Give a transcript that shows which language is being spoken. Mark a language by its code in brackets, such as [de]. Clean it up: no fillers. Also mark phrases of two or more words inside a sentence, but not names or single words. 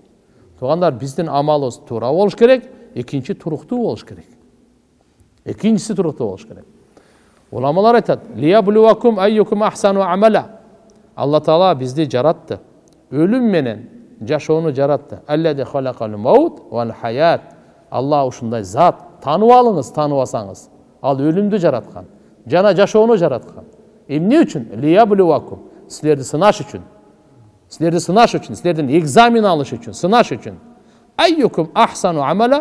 [ky] Тугандар, биздин амалыбыз тура болуш керек, экинчи туруктуу болуш керек. Экинчиси туруктуу болуш керек. Уламалар айтат, [ar] ليبلوكم أيكم أحسن عملا. [ky] Алла Таала бизди жаратты. Өлүм менен жашоону жаратты. [ar] الذي خلق الموت والحياة. [ky] Алла ушундай зат. Танып алыңыз, таныбасаңыз. Ал өлүмдү жараткан, жана жашоону жараткан. Эмне үчүн? Лияблуакум. Силерди сынаш үчүн. Силерди сынаш үчүн, силердин экзамен алыш үчүн, сынаш үчүн. [ar] أيكم أحسن عملا.